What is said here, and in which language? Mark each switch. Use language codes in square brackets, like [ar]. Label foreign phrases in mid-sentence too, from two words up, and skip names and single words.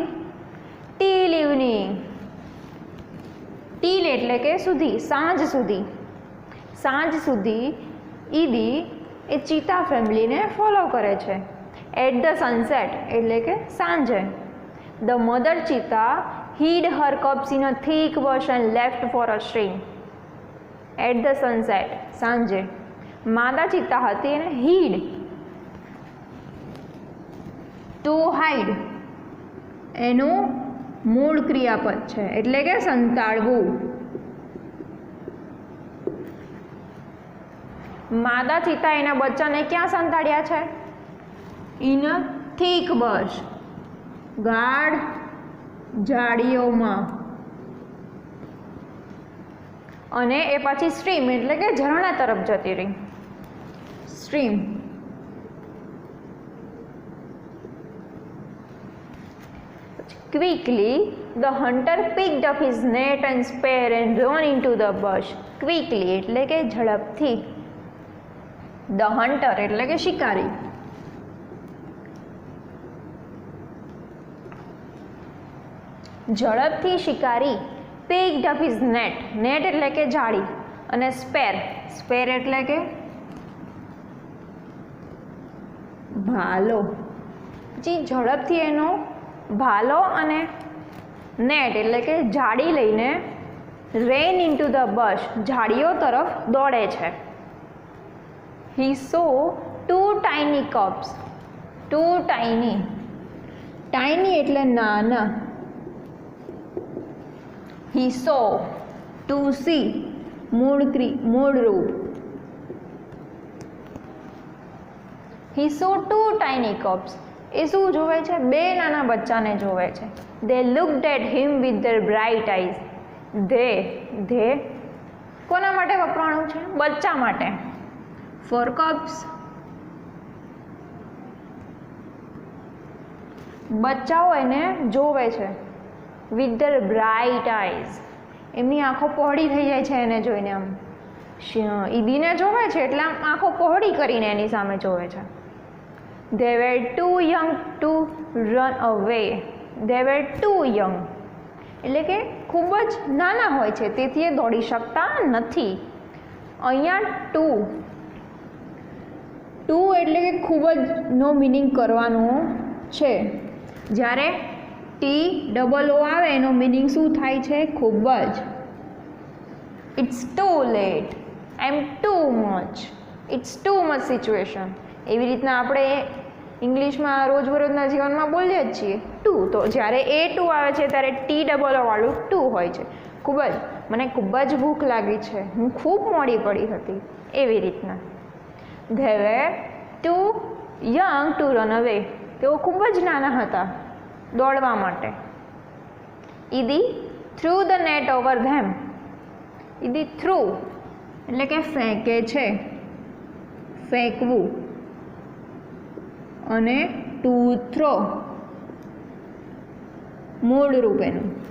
[en] till evening. [gu] ટીલ એટલે કે સુધી, સાંજ સુધી. સાંજ સુધી ઈદી એ ચીતા ફેમિલીને ફોલો કરે છે. [en] at the sunset [gu] એટલે કે સાંજે. [en] the mother cheetah hid her cubs in a thick bush and left for a stream. At the sunset, [gu] સાંજે માદા ચિત્તા હતી એને hid, [en] to hide [gu] એનું મૂળ ક્રિયાપદ છે એટલે કે સંતાડવું. માદા ચિત્તા એના બચ્ચાને ક્યાં સંતાડ્યા છે? [en] in a thick bush, [gu] ગાઢ ઝાડીઓમાં. અને એ પછી સ્ટ્રીમ એટલે કે ઝરણા તરફ જતી રહી. [en] stream. quickly the hunter picked up his net and spear and ran into the bush. [gu] ક્વિકલી એટલે કે ઝડપથી. [en] the hunter [gu] એટલે કે શિકારી. ઝડપથી શિકારી [en] picked up his net, net [gu] એટલે કે જાળી, અને [en] spear, spear [gu] એટલે કે ભાલો. પછી ઝડપથી એનો ભાલો અને નેટ એટલે કે જાળી લઈને [en] ran into the bush, [gu] ઝાડીઓ તરફ દોડે છે. [en] He saw two tiny cubs, two tiny, tiny [gu] એટલે નાના. [en] He saw, to see [gu] મૂળ રૂપ. [en] He saw two tiny cubs. [gu] એ શું જોવે છે? બે નાના બચ્ચાને જોવે છે. [en] They looked at him with their bright eyes. [gu] they કોના માટે વપરાણું છે? બચ્ચા માટે. [en] For cubs. [gu] બચ્ચાઓ એને જોવે છે. [en] with their bright eyes, [gu] એમની આંખો પહોળી થઈ જાય છે એને જોઈને. આમ ઈદીને જોવે છે એટલે આમ આંખો પહોળી કરીને એની સામે જોવે છે. [en] they were too young to run away. they were too young [gu] એટલે કે ખૂબ જ નાના હોય છે તેથી એ દોડી શકતા નથી. અહીંયા ટુ એટલે કે ખૂબ જ નો મિનિંગ કરવાનું છે. જ્યારે TOO આવે એનો મિનિંગ શું થાય છે? ખૂબ જ. [en] it's too late, I am too much, it's too much situation. [gu] એવી રીતના આપણે ઇંગ્લિશમાં રોજબરોજના જીવનમાં બોલીએ જ છીએ ટુ. તો જ્યારે ટુ આવે છે ત્યારે TOO વાળું ટુ હોય છે. ખૂબ જ, મને ખૂબ જ ભૂખ લાગી છે, હું ખૂબ મોડી પડી હતી, એવી રીતના. [en] they were too young to run away. [gu] તેઓ ખૂબ જ નાના હતા દોડવા માટે. [en] Idi threw the net over them. [gu] ઈદી થ્રુ એટલે કે ફેંકે છે, ફેંકવું. અને [en] to throw [gu] મૂળ રૂપ એનું.